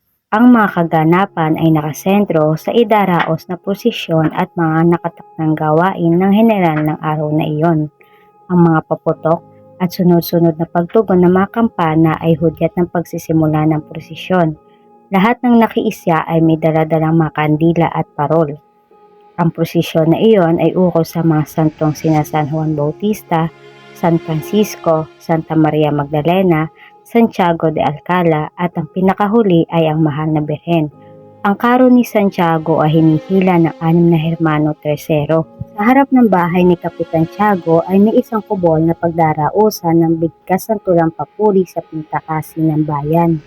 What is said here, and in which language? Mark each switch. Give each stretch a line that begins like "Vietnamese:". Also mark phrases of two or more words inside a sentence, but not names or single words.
Filipino: Ang mga kaganapan ay nakasentro sa idaraos na posisyon at mga nakatakdang gawain ng heneral ng araw na iyon. Ang mga paputok at sunod-sunod na pagtugon ng mga kampana ay hudyat ng pagsisimula ng prosesyon. Lahat ng nakiisya ay may daladalang mga kandila at parol. Ang prosesyon na iyon ay ukol sa mga santong sina San Juan Bautista, San Francisco, Santa Maria Magdalena, Santiago de Alcala at ang pinakahuli ay ang Mahal na Birhen. Ang karo ni Santiago ay hinihila ng 6 na
Spanish: hermano tersero.
Filipino: Sa harap ng bahay ni Kapitan Tiago ay may isang kubol na pagdarausan ng bigkas ng tulang papuri sa pintakasi ng bayan.